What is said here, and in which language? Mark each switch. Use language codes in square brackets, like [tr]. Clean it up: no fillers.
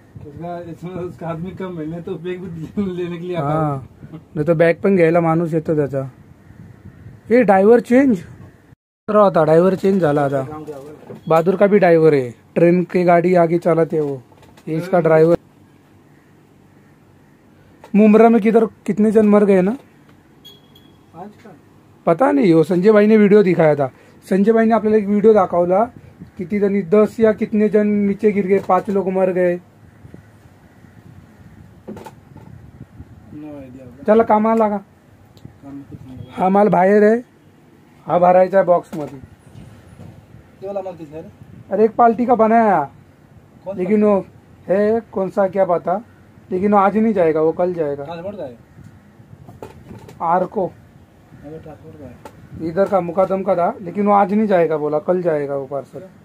[hi] उसका आदमी कम है, तो बैग भी लेने के लिए आता है. [mr] हाँ, नहीं तो बैग पण घ्यायला माणूस येतो त्याचा. [hi] ये ड्राइवर चेंज होता, [mr] ड्राइवर चेंज झाला आता. [hi] बहादुर का भी ड्राइवर है, ट्रेन की गाड़ी आगे चलाते वो, ये इसका ड्राइवर. मुंब्रा में कितने जन मर गए ना आज का पता नहीं. वो संजय भाई ने वीडियो दिखाया था. संजय भाई ने [mr] आपल्याला एक व्हिडिओ दाखवला. किती जणी [hi] 10 या कितने जन नीचे गिर गए, 5 लोग मर गए. [mr] चला कामाला लागा. हा माल बाहेर आहे, हा भरायचा है बॉक्स मध्ये. [hi] अरे एक पार्टी का बनाया, लेकिन वो है कौन सा क्या पता, लेकिन वो आज नहीं जाएगा, वो कल जाएगा. आर को इधर का मुकादम का था, लेकिन वो आज नहीं जाएगा, बोला कल जाएगा वो पार्सल.